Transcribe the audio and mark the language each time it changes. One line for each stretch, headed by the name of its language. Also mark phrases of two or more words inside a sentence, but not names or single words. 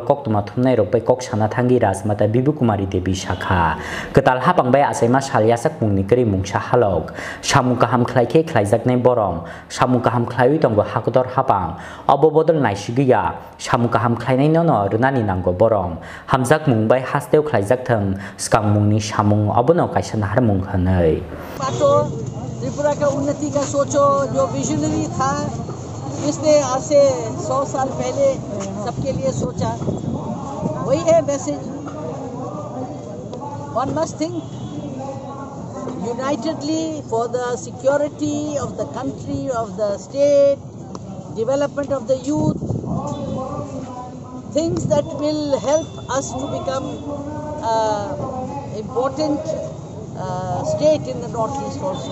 Kok Borok: कक्तमा थुमनाय रोपै कक साना थांगी राजमाता बिबु कुमारी देवी शाखा कताल हापांबाय आसाइमा सालियासाक मुंनि करि मुंसा हालक सामु काहाम ख्लाइखे ख्लाइजाकनाय बरम सामु काहाम ख्लाइयै दंगो हाकतर हापां अबो बदल नायसिगैया सामु काहाम ख्लाइनाय न रुनानि नांगो बरम हामजाक मुंबाय हास्तेव ख्लाइजाकथों स्कां मुंनि सामुं अबनो कायसा नाहार मुं हनै
Hindi: त्रिपुरा का उन्नति का सोचो जो विजनरी था इसने आज से 100 साल पहले सबके लिए सोचा वही है मैसेज
English: one must think unitedly for the security of the country of the state development of the youth things that will help us to become important state in the northeast also.